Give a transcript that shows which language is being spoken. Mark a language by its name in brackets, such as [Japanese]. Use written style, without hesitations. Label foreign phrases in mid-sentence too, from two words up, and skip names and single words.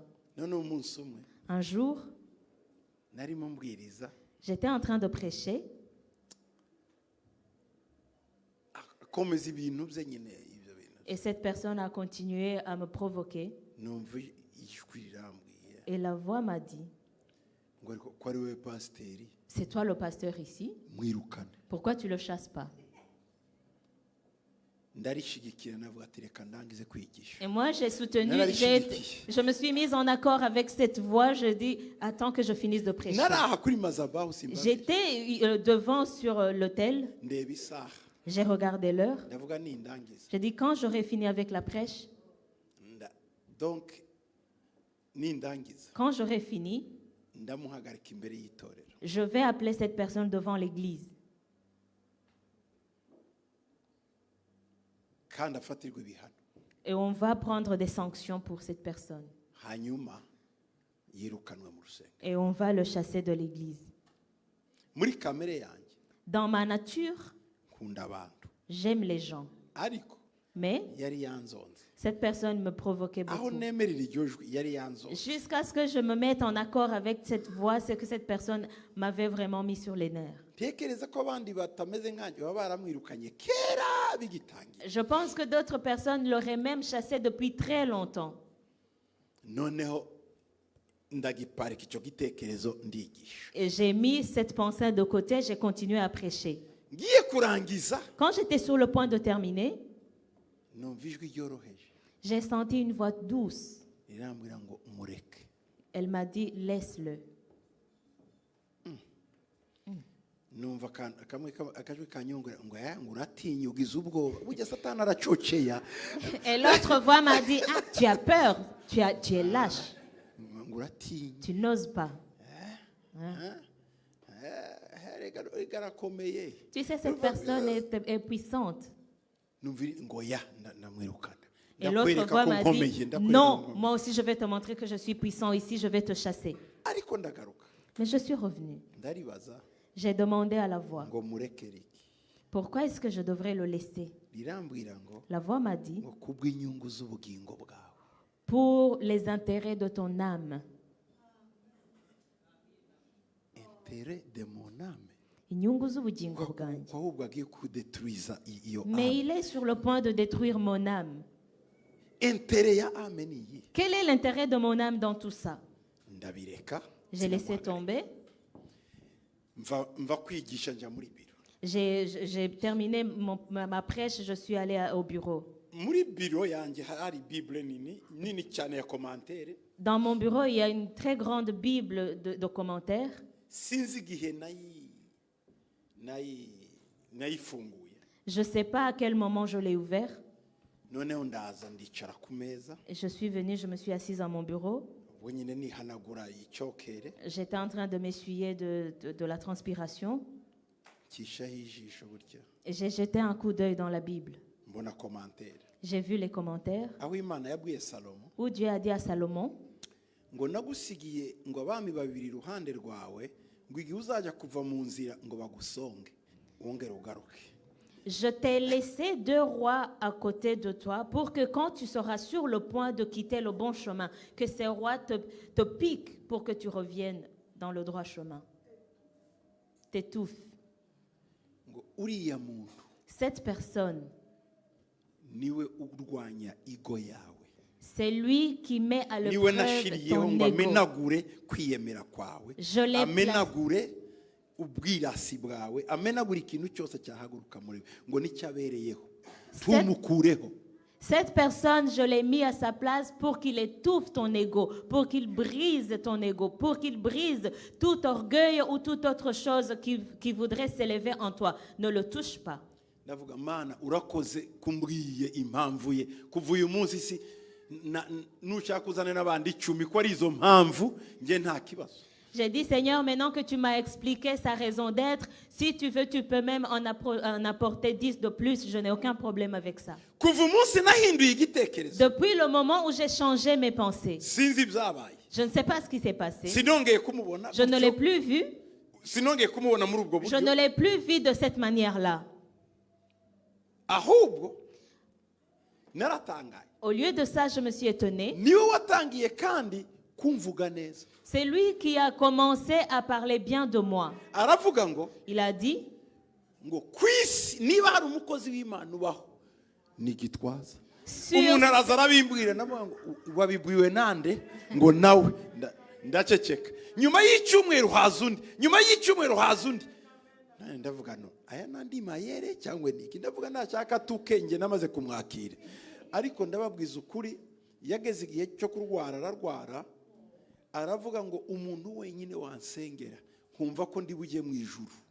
[Kinyarwanda] None umunsi umwe [French] Un jour, [Kinyarwanda] narimo mbwiriza [French] j'étais en train de prêcher [Kinyarwanda] akomeza ibintu bye nyine ibyo bintu. [French] et cette personne a continué à me provoquer. [Kinyarwanda] Numva ijwi rirambwiye [French] Et la voix m'a dit, [Kinyarwanda] ngo ariko ko ari wowe pasiteri [French] c'est toi le pasteur ici, [Kinyarwanda] mwirukane. [French] pourquoi tu ne le chasses pas? [Kinyarwanda] Ndarishigikira navuga ati reka ndangize kwigisha. [French] Et moi, j'ai soutenu, [Kinyarwanda] Narari [French] je me suis mise en accord avec cette voix. Je dis, attends que je finisse de prêcher. [Kinyarwanda] Naraha kuri mazabahu simba. [French] J'étais devant sur l'autel. [Kinyarwanda] Ndeba isaha. [French] J'ai regardé l'heure. [Kinyarwanda] Ndavuga nindangiza. [French] J'ai dit, quand j'aurai fini avec la prêche, [Kinyarwanda] Donc nindangiza. [French] quand j'aurai fini, [Kinyarwanda] ndamuhagarika imbere y'itorero. [French] je vais appeler cette personne devant l'église. [Kinyarwanda] Kandi afatirwe ibihano. [French] Et on va prendre des sanctions pour cette personne. [Kinyarwanda] Hanyuma yirukanwe mu rusengero. [French] Et on va le chasser de l'église. [Kinyarwanda] Muri kamere yanjye [French] Dans ma nature, [Kinyarwanda] nkunda abantu. [French] j'aime les gens. [Kinyarwanda] Ariko [French] Mais [Kinyarwanda] yari yanzonze. [French] cette personne me provoquait [Kinyarwanda] Aho [French] beaucoup. [Kinyarwanda] nemerera iryo jwi yari yanzonze. [French] Jusqu'à ce que je me mette en accord avec cette voix, c'est que cette personne m'avait vraiment mis sur les nerfs. [Kinyarwanda] Tekereza ko abandi batameze nkanjye baba baramwirukanye kera bigitangira. [French] Je pense que d'autres personnes l'auraient même chassé depuis très longtemps. [Kinyarwanda] Noneho ndagiparika icyo gitekerezo ndigisha. [French] Et j'ai mis cette pensée de côté, j'ai continué à prêcher. [Kinyarwanda] Ngiye kurangiza [French] Quand j'étais sur le point de terminer, [Kinyarwanda] numva ijwi ryoroheje [French] j'ai senti une voix douce. [Kinyarwanda] rirambwira ngo umureke. [French] Elle m'a dit, laisse-le. [Kinyarwanda] Numva kamwe akajwi kanyongera ngo ngo uratinya ugize ubwoba burya satani aracoceya. [French] Et l'autre voix m'a dit, ah, tu as peur, tu es lâche, [Kinyarwanda] Ngo uratinya. [French] tu n'oses pas. [Kinyarwanda] Garakomeye. [French] Tu sais, cette personne est puissante. [Kinyarwanda] Numva ngo ya ndamwirukana. [French] Et l'autre voix m'a dit, [Kinyarwanda] Ndakwereka [French] non, [Kinyarwanda] nkomeye. [French] moi aussi je vais te montrer que je suis puissant ici, je vais te chasser. [Kinyarwanda] Ariko ndagaruka. [French] Mais je suis revenu. [Kinyarwanda] Ndaribaza [French] J'ai demandé à la voix, [Kinyarwanda] ngo murekere iki. [French] pourquoi est-ce que je devrais le laisser? [Kinyarwanda] Rirambwira ngo [French] La voix m'a dit, [Kinyarwanda] ngo kubw'inyungu z'ubugingo bwawe. [French] pour les intérêts de ton âme. Intérêt de mon âme. [Kinyarwanda] Inyungu z'ubugingo bwanjye. Ko ahubwo agiye kudetruiza iyo [French] Mais âme. il est sur le point de détruire mon âme. [Kinyarwanda] Intérêt ya âme ni iyi. [French] Quel est l'intérêt de mon âme dans tout ça? [Kinyarwanda] Ndabireka. [French] J'ai laissé tomber. [Kinyarwanda] Mva kwigisha njya muri biro. [French] J'ai terminé ma prêche, je suis allée au bureau. [Kinyarwanda] Muri biro yanjye hari bible nini cyane ya commentaire. [French] Dans mon bureau, il y a une très grande Bible de commentaires. [Kinyarwanda] Sinzi igihe nayifunguye. [French] Je ne sais pas à quel moment je l'ai ouvert. [Kinyarwanda] Noneho ndaza ndicara ku meza. [French] Et je suis venue, je me suis assise à mon bureau. [Kinyarwanda] Ubwo nyine nihanagura icyokere. [French] J'étais en train de m'essuyer de la transpiration. [Kinyarwanda] Kishaho ijisho burya. [French] Et j'ai jeté un coup d'œil dans la Bible. [Kinyarwanda] Mbona commentaire. [French] J'ai vu les commentaires [Kinyarwanda] Aho Imana yabwiye Salomo [French] où Dieu a dit à Salomon, [Kinyarwanda] ngo nagusigiye ngo abami babiri iruhande rwawe ngo igihe uzajya kuva mu nzira ngo bagusonge wongere ugaruke. [French] je t'ai laissé 2 rois à côté de toi pour que quand tu seras sur le point de quitter le bon chemin, que ces rois te piquent pour que tu reviennes dans le droit chemin. T'étouffes. [Kinyarwanda] Ngo uriya muntu [French] Cette personne, [Kinyarwanda] niwe urwanya igo yawe. [French] c'est lui qui met à [Kinyarwanda] Niwe [French] l'épreuve [Kinyarwanda] nashiriyeho [French] ton [Kinyarwanda] ngo [French] ego. [Kinyarwanda] amenagure kwiyemera kwawe. [French] Je l'ai [Kinyarwanda] Amenagure ubwirasi bwawe. Amenagure ikintu cyose cyahaguruka muri we. Ngo nicyabereyeho. Tumukureho. [French] Cette personne, je l'ai mis à sa place pour qu'il étouffe ton ego, pour qu'il brise ton ego, pour qu'il brise tout orgueil ou toute autre chose qui voudrait s'élever en toi. Ne le touche pas. [Kinyarwanda] Ndavuga Mana urakoze kumbwiye impamvu ye kuva uyu munsi si nushaka kuzana n'abandi 10 ko ari izo mpamvu nge nta kibazo. [French] J'ai dit, Seigneur, maintenant que tu m'as expliqué sa raison d'être, si tu veux, tu peux même en apporter 10 de plus. Je n'ai aucun problème avec ça. [Kinyarwanda] kuva umunsi nahinduye igitekerezo [French] Depuis le moment où j'ai changé mes pensées, [Kinyarwanda] sinzi ibyabaye [French] je ne sais pas ce qui s'est passé. [Kinyarwanda] sinongeye kumubona [French] Je ne l'ai [Kinyarwanda] gutyo, [French] plus vu. [Kinyarwanda] sinongeye kumubona muri ubwo [French] Je ne [Kinyarwanda] buryo [French] l'ai plus vu de cette manière-là. [Kinyarwanda] ahubwo naratangaye [French] Au lieu de ça, je me suis étonnée. [Kinyarwanda] niwe watangiye kandi kumvuga neza [French] C'est lui qui a commencé à parler bien de moi. [Kinyarwanda] aravuga ngo [French] Il a dit, [Kinyarwanda] ngo ku isi niba hari umukozi w'imana ubaho ni Gitwaza [French] sur, [Kinyarwanda] umuntu araza arabimbwira navuga ngo wabibwiwe nande ngo nawe ndaceceka nyuma y'icyumweru haza undi nyuma y'icyumweru haza undi nane ndavuga no aya nandi mayere cyangwa niki ndavuga nashaka tukenge namaze kumwakira ariko ndababwiza ukuri yageze igihe cyo kurwara ararwara aravuga ngo umuntu wenyine wansengera nkumva ko ndi bujye mu ijuru